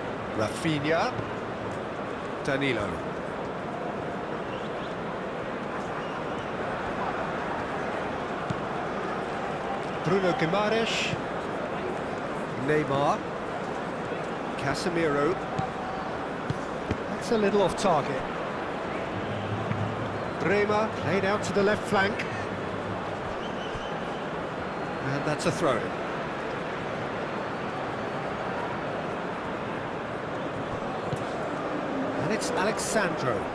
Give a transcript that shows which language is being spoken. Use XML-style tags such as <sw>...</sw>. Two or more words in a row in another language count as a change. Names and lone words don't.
<en>Rafinha. Danilo. Bruno Guimaraes. Neymar. Casemiro. That's a little off target. Bremer laid out to the left flank. And that's a throw. And it's Alexandro.</en>